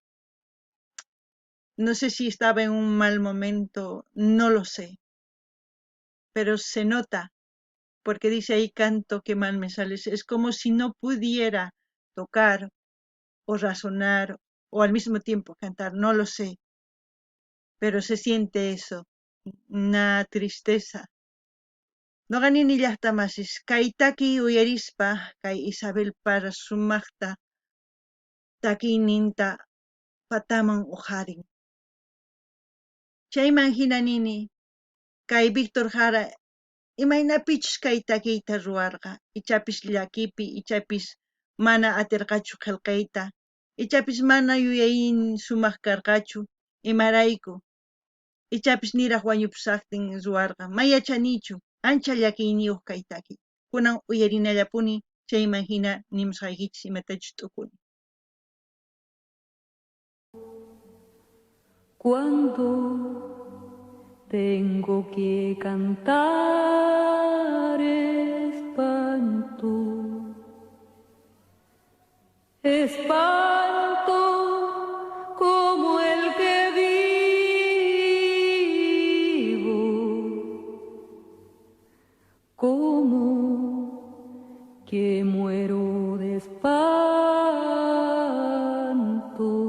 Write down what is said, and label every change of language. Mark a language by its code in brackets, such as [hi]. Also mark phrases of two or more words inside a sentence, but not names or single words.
[es] No sé si estaba en un mal momento, no lo sé, pero se nota, porque dice ahí canto que mal me sale. Es como si no pudiera tocar o razonar o al mismo tiempo cantar, no lo sé, pero se siente eso, una tristeza. [qu] Noqanini llaqtamasis kay takiy uyarispa kay Isabel Parra sumaqta takiyninta pataman uharin. Chayman hina nini kay Víctor Jara imaynapichus kay takiyta ruwarqa, ichapis llakipi, ichapis mana atirqachu qillqayta, ichapis mana yuyaynin sumaq karqachu, imarayku, ichapis niraq wañupusaqtin ruwarqa, mayachanichu, ancha llakiyniyuq kay takiy. Kunan uyarinallapuni chayman hina nimusqaykichis imatachus t'ukuni. [es] Cuando tengo que cantar espanto, espanto como el que vivo, como que muero de espanto.